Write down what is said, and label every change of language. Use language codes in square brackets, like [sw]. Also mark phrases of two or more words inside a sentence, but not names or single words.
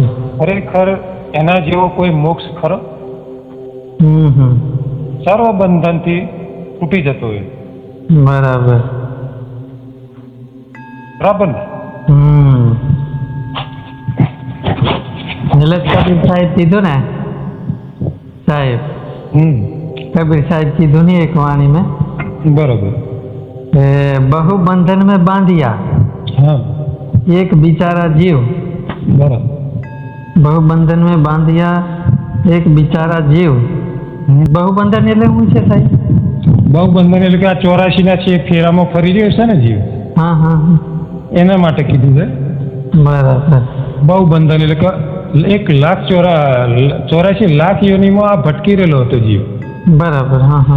[gu] ખરેખર એના જેવો કોઈ મોક્ષ ખરો? સર્વ બંધનથી તૂટી જતો હોય. બરાબર. બરાબર ને? એટલે કબીર સાહેબ કીધું ને સાહેબ, કબીર સાહેબ કીધું ને એક વાણી में. [hi] बरोबर. बहु बंधन में बांधिया. हाँ. एक बिचारा जीव. बराबर. बहु बंधन में बांधिया एक बिचारा जीव. [gu] बहु બંધન એટલે શું છે સાહેબ? બહુ બંધન એટલે કે આ 84 ના છે ફેરામાં ફરી રહ્યો છે ને જીવ. હા. એના માટે કીધું છે. બરાબર. બહુ બંધન એટલે કે 1,84,00,000 યોનિમાં આ ભટકી રહેલો હતો જીવ. બરાબર. હા.